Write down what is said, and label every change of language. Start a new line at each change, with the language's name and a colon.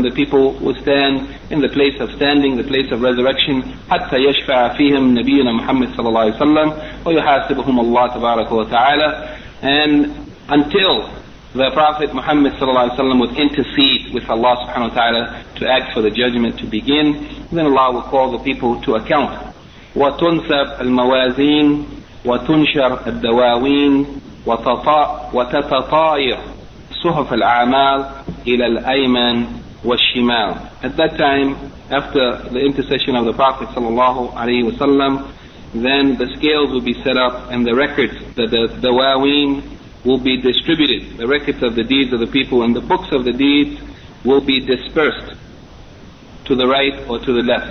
English: Then the people will stand in the place of standing, the place of resurrection,
Arabic: حَتَّى يَشْفَعَ فِيهِمْ نَبِيُّنَا مُحَمَّدٍ صَلَى اللَّهِ وَسَلَّمَ وَيُحَاسِبُهُمَ اللَّهُ تَبَارَكُ وَتَعَالَى.
English: And until the Prophet Muhammad صلى الله عليه وسلم would intercede with Allah subhanahu wa ta'ala to act for the judgment to begin, then Allah will call the people to account.
Arabic: وَتُنْسَبْ الْمَوَازِينَ وتنشر الدواوين وتتطاير صحف الأعمال إلى الأيمن والشمال.
English: At that time, after the intercession of the Prophet sallallahu alaihi wasallam, then the scales will be set up and the records, the dawaween, will be distributed. The records of the deeds of the people and the books of the deeds will be dispersed to the right or to the left.